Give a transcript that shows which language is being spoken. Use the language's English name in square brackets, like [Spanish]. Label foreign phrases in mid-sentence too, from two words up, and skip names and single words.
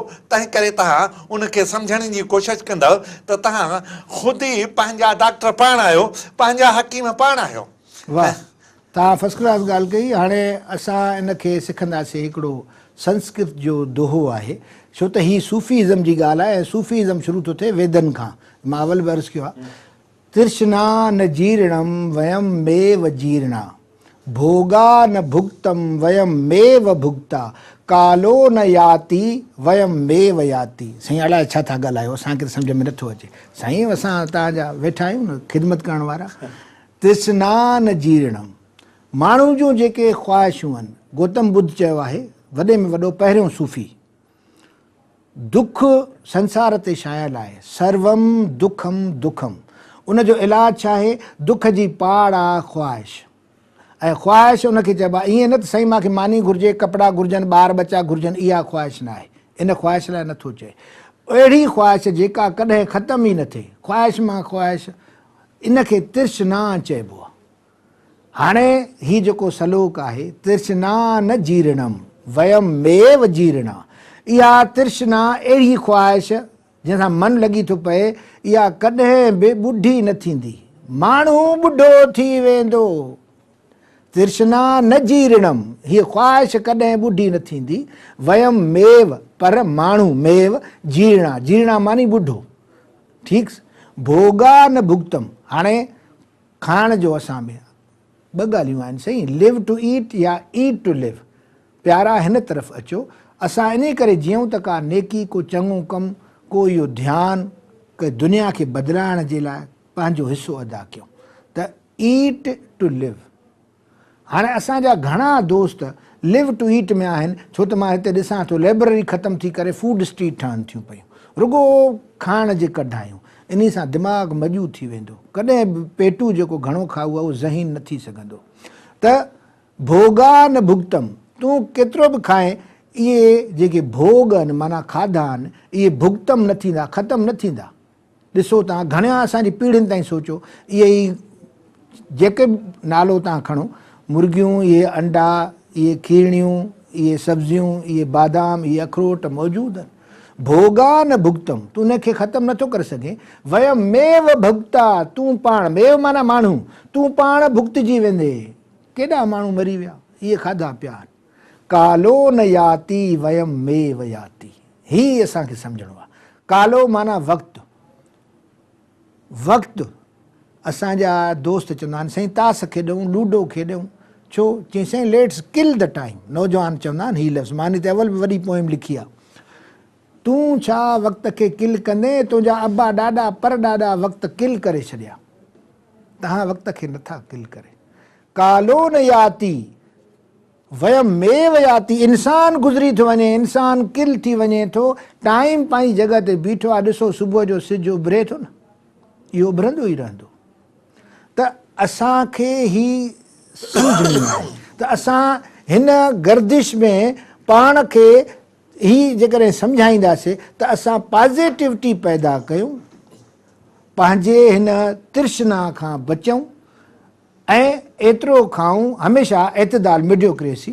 [Sindhi] तंहिं करे तव्हां उनखे सम्झण जी कोशिशि कंदव त तव्हां ख़ुदि ई पंहिंजा डॉक्टर पाण आहियो, पंहिंजा हकीम पाण आहियो। वाह, तव्हां फर्स्ट क्लास ॻाल्हि कई। हाणे असां इनखे सिखंदासीं। हिकिड़ो संस्कृत जो दोहो आहे, छो त हीअ सूफ़ीज़म जी ॻाल्हि आहे, ऐं सूफ़ीज़म शुरू थो थिए वेदनि खां। मां अवल बि अर्ज़ु कयो आहे, [Sanskrit] तृष्णा न जीर्णम वयम मेव जीर्णा भोगा न भुक्तम वयम मेव भुक्ता कालो न याति वयम मेव याति। [Sindhi] साईं अलाए छा था ॻाल्हायो, असांखे सम्झ में नथो अचे। साईं असां तव्हांजा वेठा आहियूं न ख़िदमत करण वारा। [Sanskrit] तृष्णा न जीर्णम, [Sindhi] माण्हू जूं जेके ख़्वाहिशूं आहिनि, गौतम बुद्ध चयो आहे, वॾे में वॾो पहिरियों सूफ़ी, दुख संसार ते छायल आहे, [Sanskrit] सर्वम दुखम दुखम। [Sindhi] उनजो इलाजु छा आहे? दुख जी पाड़ आहे ख़्वाहिश। ऐं ख़्वाहिश उनखे चइबो आहे, ईअं न त साईं मूंखे मानी घुरिजे, कपिड़ा घुरिजनि, ॿार बच्चा घुरिजनि, इहा ख़्वाहिश न आहे। इन ख़्वाहिश लाइ नथो चए। अहिड़ी ख़्वाहिश जेका कॾहिं ख़तमु ई न थिए, ख़्वाहिश मां ख़्वाहिश, इनखे [Sanskrit] तृष्णा चइबो [Sindhi] आहे। हाणे हीउ जेको सलोक आहे, [Sanskrit] तृष्णा न जीर्णम वयम मेव जीर्णा, [Sindhi] इहा तृष्णा अहिड़ी ख़्वाहिश जंहिंसां मन लॻी थो पए, इहा कॾहिं बि ॿुढी न थींदी। माण्हू ॿुढो थी वेंदो। [Sanskrit] तृष्णा न जीर्णम, [Sindhi] हीअ ख़्वाहिश कॾहिं ॿुढी न थींदी। [Sanskrit] वयम मेव, [Sindhi] पर माण्हू, [Sanskrit] मेव जीर्णा, [Sindhi] जीर्णा मानी ॿुढो। [Sanskrit] ठीकु। भोगा न भुक्तम, [Sindhi] हाणे खाइण जो असां में ॿ ॻाल्हियूं आहिनि साईं, [English] live to eat or eat to live. [Sindhi] प्यारा हिन तरफ़ अचो, असां इन करे जीऊं त का नेकी, को चङो कमु, को इहो ध्यानु, के दुनिया खे बदिलाइण जे लाइ पंहिंजो हिसो अदा कयूं। त [English] eat to live. [Sindhi] हाणे असांजा घणा दोस्त [English] live to eat [Sindhi] में आहिनि, छो त मां हिते ॾिसां थो लाइब्रेरी ख़तमु थी करे [English] food street [Sindhi] ठहनि थियूं पयूं, रुगो खाइण जे कढायूं। इन सां दिमाग़ मजूद थी वेंदो, कॾहिं बि पेटू जेको घणो खाऊ आहे उहो ज़हीन न थी सघंदो। [Sanskrit] त भोगा न भुक्तम, [Sindhi] तूं केतिरो बि खाए, इहे जेके भोग आहिनि, माना खाधा आहिनि, इहे भुक्तम न थींदा, ख़तमु न थींदा। ॾिसो तव्हां घणा असांजी पीढ़ियुनि ताईं सोचो, इहे ई जेके बि नालो तव्हां खणो, मुर्गियूं, इहे अंडा, इहे खीरणियूं, इहे सब्जियूं, इहे बादाम, इहे अखरोट मौजूदु आहिनि। [Sanskrit] भोगा न भुक्तम, [Sindhi] तूं उनखे ख़तमु नथो करे सघे। [Sanskrit] वयम मेव भुक्ता, [Sindhi] तूं पाण, मेव माना माण्हू, तूं पाण भुक्तजी वेंदे। केॾा माण्हू मरी विया, इहे खाधा पिया आहिनि। [Sanskrit] कालो न याति वयम मेव याति, [Sindhi] ही असांखे सम्झणो आहे। कालो माना वक़्तु। वक़्तु असांजा दोस्त चवंदा आहिनि साईं ताश खेॾूं, लूडो खेॾूं, छो? चई साईं [English] let's kill the time. [Sindhi] नौजवान चवंदा आहिनि हीउ लफ़्ज़, मां हिते अवल बि वॾी पोइम लिखी आहे। तूं छा वक़्त खे किल कंदे? तुंहिंजा अबा ॾाॾा परॾाॾा वक़्तु किल करे छॾिया, तव्हां वक़्त खे नथा किल करे। [Sanskrit] कालो न याति वयम मेव याति, [Sindhi] इंसान गुज़री थो वञे, इंसान किल थी वञे थो, टाइम पंहिंजी जॻह ते बीठो आहे। ॾिसो सुबुह जो सिज उभिरे थो न, इहो उभरंदो ई रहंदो। त असांखे ही सम्झणी आहे त असां हिन गर्दिश में पाण खे ही जेकॾहिं सम्झाईंदासीं त असां पॉज़िटिविटी पैदा कयूं, पंहिंजे हिन तृष्णा खां बचूं ऐं एतिरो खाऊं हमेशह एतदाल, मिडियोक्रेसी।